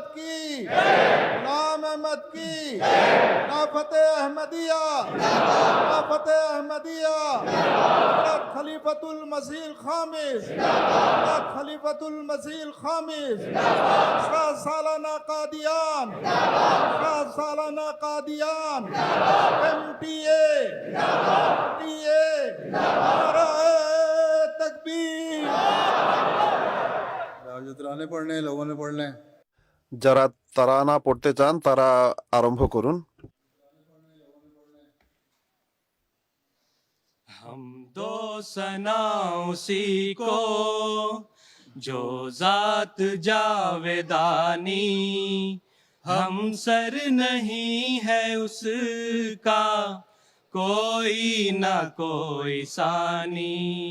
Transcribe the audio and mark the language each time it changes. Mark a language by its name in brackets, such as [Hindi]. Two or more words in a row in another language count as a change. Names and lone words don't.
[Urdu] کی، غلام احمد کی، خلافت احمدیہ، خلافت احمدیہ، خلیفۃ المسیح الخامس، خلیفۃ المسیح الخامس، 7 سالانہ قادیان، 7 سالانہ قادیان، MTA، نعرہ تکبیر۔ جو ترانے پڑھنے ہیں لوگوں نے پڑھ لیں. [Bangla] যারা তারানা পড়তে চান তারা আরম্ভ করুন। [Urdu] ہم دو ثنا اسی کو جو ذات جاویدانی، ہم سر نہیں ہے اس کا کوئی نہ کوئی ثانی،